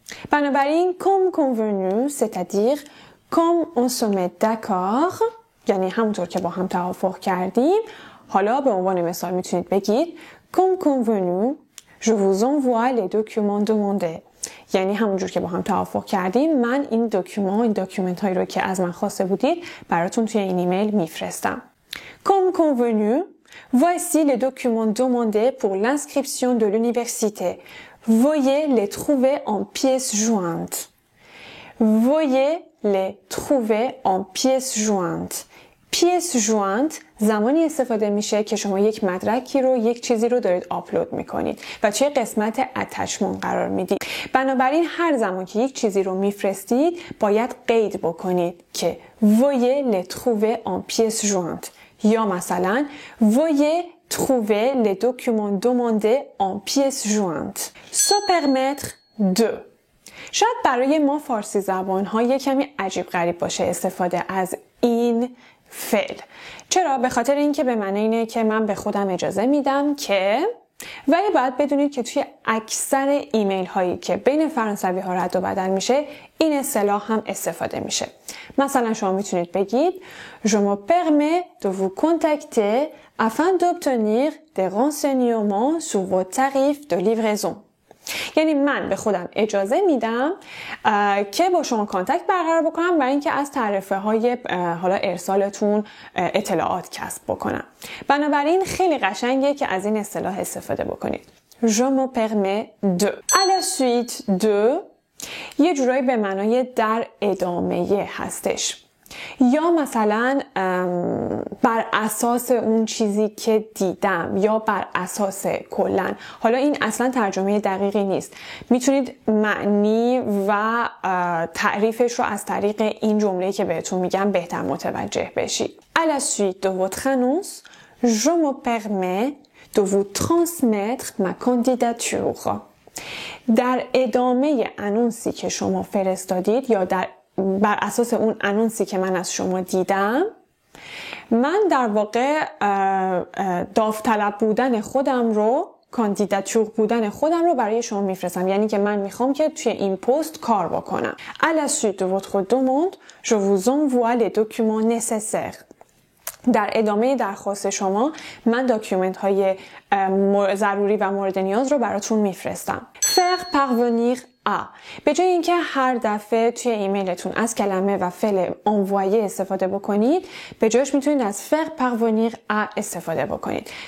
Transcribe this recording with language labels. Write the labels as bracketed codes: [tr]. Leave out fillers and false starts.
[fa] بنابراین [fr] comme convenu c'est-à-dire comme on se met d'accord، [fa] یعنی همونطور که با هم توافق کردیم. حالا به عنوان مثال میتونید بگید [fr] comme convenu je vous envoie les documents demandés، [fa] یعنی همونجور که با هم توافق کردیم من این داکیومنت هایی رو که از من خواسته بودید براتون توی این ایمیل میفرستم. [fr] Comme convenu, voici les documents demandés pour l'inscription de l'université. Veuillez les trouver en pièces jointes. Veuillez les trouver en pièces jointes. [fa] پیس جوانت زمانی استفاده میشه که شما یک مدرکی رو، یک چیزی رو دارید آپلود میکنید و توی قسمت اتچمنت قرار میدید. بنابراین هر زمان که یک چیزی رو میفرستید باید قید بکنید که [fr] veuillez les trouver en pièces jointes [fa] یا مثلا [fr] veuillez trouver les documents demandés en pièces jointes. Se permettre de. [fa] شاید برای ما فارسی زبان ها یک کمی عجیب غریب باشه استفاده از این فعل. چرا؟ به خاطر اینکه به معنی اینه که من به خودم اجازه میدم که ولی باید بدونید که توی اکثر ایمیل هایی که بین فرانسوی ها رد و بدل میشه این اصطلاح هم استفاده میشه. مثلا شما میتونید بگید [fr] Je me permets de vous contacter afin d'obtenir des renseignements sur vos tarifs de livraison. [fa] یعنی من به خودم اجازه میدم که با شما کانتکت برقرار بکنم برای اینکه از تعرفه های حالا ارسالتون اطلاعات کسب بکنم. بنابراین خیلی قشنگه که از این اصطلاح استفاده بکنید. [fr] Je me permets de. À la suite de [fa] یه جورایی به معنای در ادامه هستش. یا مثلا بر اساس اون چیزی که دیدم یا بر اساس کلن. حالا این اصلا ترجمه دقیقی نیست. میتونید معنی و تعریفش رو از طریق این جمله‌ای که بهتون میگم بهتر متوجه بشید. [fr] À la suite de votre annonce, je me permets de vous transmettre ma candidature. [fa] در ادامه انونسی که شما فرستادید یا بر اساس اون انونسی که من از شما دیدم، من در واقع داوطلب بودن خودم رو، کاندیداتور بودن خودم رو برای شما میفرستم. یعنی که من میخوام که توی این پست کار بکنم. [fr] À la suite de votre demande, je vous envoie les documents nécessaires. [fa] در ادامه درخواست شما من داکیومنت های ضروری و مورد نیاز رو براتون میفرستم. [fr] faire parvenir à. [fa] به جای اینکه هر دفعه توی ایمیلتون از کلمه و فعل envoyer استفاده بکنید، به جایش میتونید از [fr] faire parvenir à [fa] استفاده بکنید.